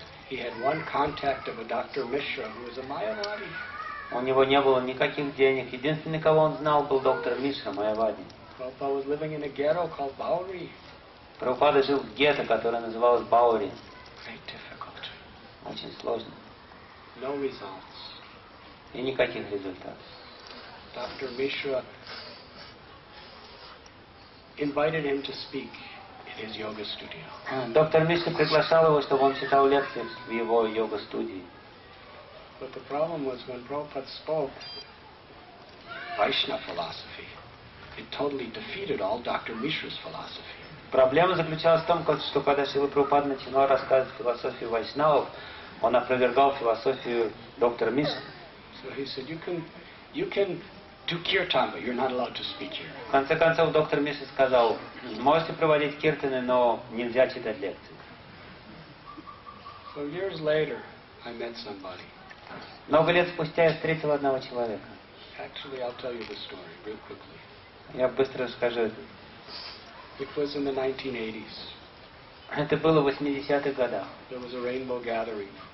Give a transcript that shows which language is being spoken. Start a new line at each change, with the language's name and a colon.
English: He had one contact of a Dr. Mishra who was a Mayavadi.
Russian: У него не было никаких денег. Единственный, кого он знал, был доктор Мишра Майявади.
English: Prabhupada was living in a ghetto called Bauri.
Russian: Прабхупада жил в гетто, которое называлось Баури.
English: Great difficulty.
Russian: Очень сложно.
English: No results.
Russian: И никаких результатов.
English: Dr. Mishra invited him to speak in his yoga studio.
Russian: Доктор Мишра приглашал его, чтобы он читал лекции в его йога-студии.
English: But the problem was when Prabhupada spoke Vaishnava philosophy, it totally defeated all Dr. Mishra's philosophy.
Russian: Проблема заключалась в том, что когда Шрила Прабхупада начинал рассказывать философию вайшнавов, он опровергал философию доктора Мишры.
English: So he said, you can do kirtan, but you're not allowed to speak here.
Russian: В конце концов, доктор Мишра сказал, можете проводить киртаны, но нельзя читать лекции.
English: So years later, I met somebody.
Russian: Много лет спустя я встретил одного человека.
English: Actually, I'll tell you the story real quickly.
Russian: Я быстро расскажу это.
English: It was in the 1980s.
Russian: Это было в 80-х годах.
English: There was a rainbow gathering.